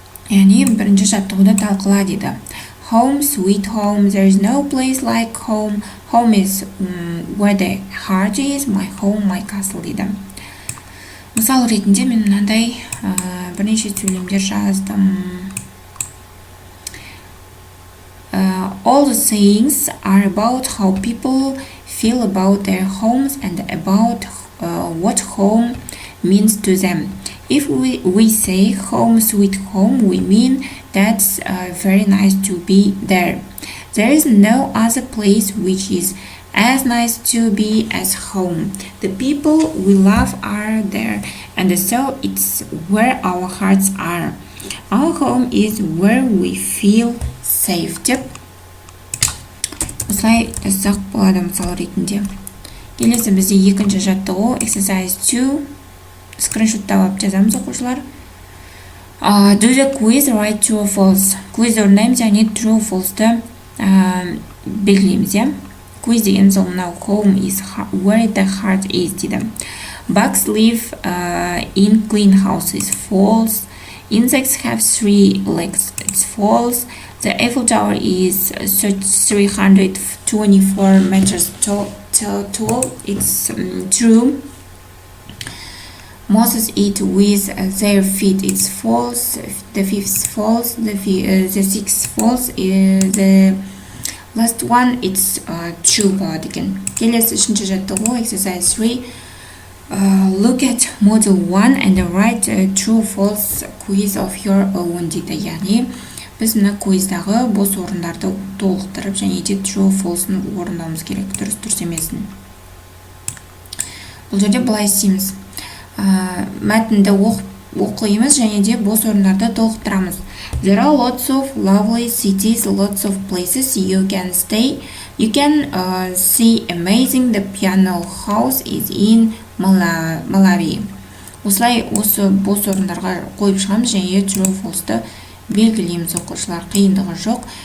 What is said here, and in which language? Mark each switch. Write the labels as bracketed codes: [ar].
[kk] Яғни бірінші жаттығуды талқыла дейді. [en] Home, sweet home, there is no place like home. Home is where the heart is. My home, my castle [kk] дейді. Мысал ретінде мен мынандай бірнеше сөйлемдер жаздым. [en] All the sayings are about how people feel about their homes and about what home means to them. If we say home sweet home, we mean that's very nice to be there. There is no other place which is as nice to be as home. The people we love are there, and so it's where our hearts are. Our home is where we feel safe. [kk] деп осылай жазсақ болады мысал ретінде. Келесі бізде екінші жаттығу [en] exercise 2. [kk] Скриншоттап алып жазамыз оқушылар. [en] Do the quiz, write true or false. [kk] Quiz орындаймыз, яғни true false-ты белгілейміз. Quiz деген сол мынау [en] home is where the heart is [kk] дейді. [en] Bugs live in clean houses. False. Insects have 3 legs. It's false. The Eiffel Tower is 324 meters tall. It's true. Mosses eat with their feet. It's false. The fifth false. The sixth false. The last one it's true [kk] болады екен. Келесі үшінші жаттығу [en] exercise 3. Look at model 1 and write true false quiz of your own [kk] дейді. Яғни біз мына куиздағы бос орындарды толықтырып және де true false'ын орындауымыз керек, дұрыс емесін. Бұл жерде былай істейміз. Мәтінді оқимыз және де бос орындарды толықтырамыз. [en] There are lots of lovely cities, lots of places you can stay. You can see amazing. The piano house is in Malawi. [kk] Осылай осы бос орындарға қойып шығамыз және true false'ты белгілейміз оқушылар. Қиындығы жоқ.